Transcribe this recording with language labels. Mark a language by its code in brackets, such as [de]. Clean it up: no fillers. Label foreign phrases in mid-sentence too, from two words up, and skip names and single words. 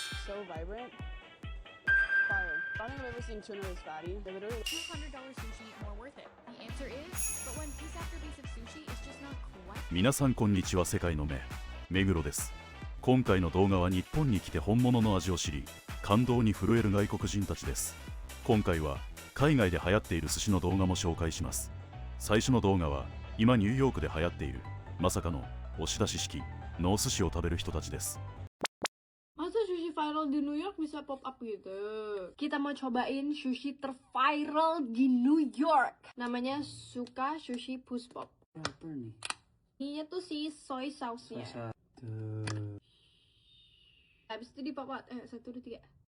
[en] so vibrant. Fire. I don't think I've ever seen tuna this fatty. They're literally $200 sushi more worth it. The answer is, but when piece after piece of sushi is just not quite. [ja] 皆さんこんにちは。世界の目黒です。今回の動画は日本に来て本物の味を知り感動に震える外国人たちです。今回は海外で流行っている寿司の動画も紹介します。最初の動画は今ニューヨークで流行っているまさかの押し出し式のお寿司を食べる人たちです。 [id] Masa sushi viral di New York bisa [en] pop up [id] gitu? Kita mau cobain sushi terviral di New York. Namanya Suka Sushi Push Pop. Apa nih? Ininya tuh si [en] soy sauce- [id] nya. Habis itu dipapat. 1, 2, 3.